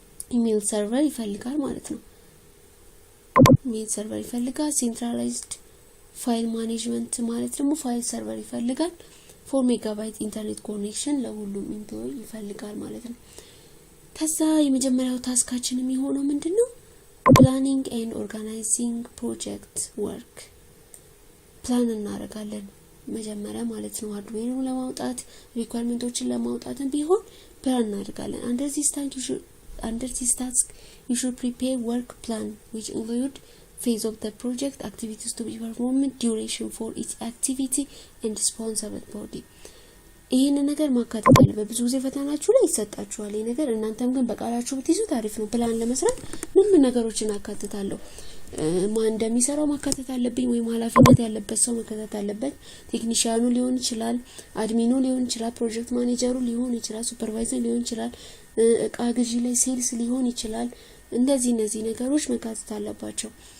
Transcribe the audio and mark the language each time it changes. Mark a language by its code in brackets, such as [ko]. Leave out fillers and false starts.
[am] ኢሜል ሰርቨር ይፈልጋል ማለት ነው። ኢሜል ሰርቨር ይፈልጋል። ሴንትራላይዝድ ፋይል ማኔጅመንት ማለት ደግሞ ፋይል ሰርቨር ይፈልጋል። 4 ሜጋባይት ኢንተርኔት ኮኔክሽን ለሁሉም ኢምፕሎይ ይፈልጋል ማለት ነው። ከዛ የመጀመሪያው ታስካችን የሚሆነው ምንድነው? ፕላኒንግ ኤንድ ኦርጋናይዚንግ ፕሮጀክት ወርክ። ፕላን እናደርጋለን መጀመሪያ ማለት ነው። ሃርድዌሩን ለማውጣት ሪኳየርመንቶችን ለማውጣትም ቢሆን ፕላን እናደርጋለን። [en] under this task you should prepare work plan which include phase of the project, activities to be performed, duration for each activity and responsible body. [am] ይሄን ነገር ማካተት አለበት። ብዙ ጊዜ ፈተናችሁ ላይ ይሰጣችኋል ይሄ ነገር። እናንተም ግን በቃላችሁ ብትይዙ ታሪፍ ነው። ፕላን ለመስራት ምን ነገሮችን አካትታለሁ? ማን እንደሚሰራው ማካተት አለብኝ ወይም ኃላፊነት ያለበት ሰው ማካተት አለበት። ቴክኒሻኑ ሊሆን ይችላል፣ አድሚኑ ሊሆን ይችላል፣ ፕሮጀክት ማኔጀሩ ሊሆን ይችላል፣ ሱፐርቫይዘር ሊሆን ይችላል፣ እቃ ግዢ ላይ ሴልስ ሊሆን ይችላል። እነዚህ ነገሮች መካተት አለባቸው።